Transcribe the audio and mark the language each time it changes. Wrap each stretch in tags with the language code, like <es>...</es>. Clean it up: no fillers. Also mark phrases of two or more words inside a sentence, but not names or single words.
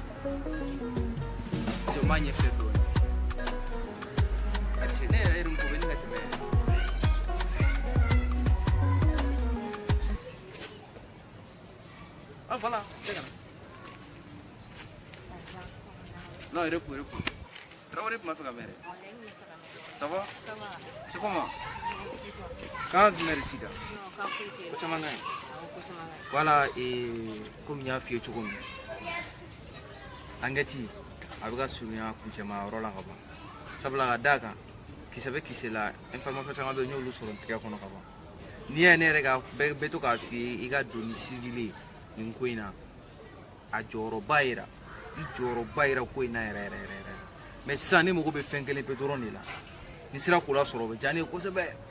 <bm>jɔ m'a ɲɛfɛ dɔɔni a cɛ ne yɛrɛ muso bɛ ne ka tɛmɛ ah</bm> <fr>voilà c'est ça non repos</fr> <bm>Traoré tun b'a fɛ ka mɛn dɛ</bm> <fr>ça va c'est comment quand tu m'as reçu</fr> <bm>ko caman ka ɲi voilà comme n y'a f'i ye cogo min enquête a bɛ ka surunya kuncɛma yɔrɔ la ka ban sabula ka d'a kan kisɛ bɛ kisɛ la information caman bɛ yen n y'olu sɔrɔ n tɛgɛ kɔnɔ ka ban n'i y'a ye ne yɛrɛ ka bɛ to k'a f'i ye i ka don ni civil ye nin ko in na a jɔyɔrɔba yira ko in na yɛrɛ mais sisan ne mago bɛ fɛn kelen pe dɔrɔn de la ni sera k'o la sɔrɔ o bɛ diya ne ye kosɛbɛ</bm>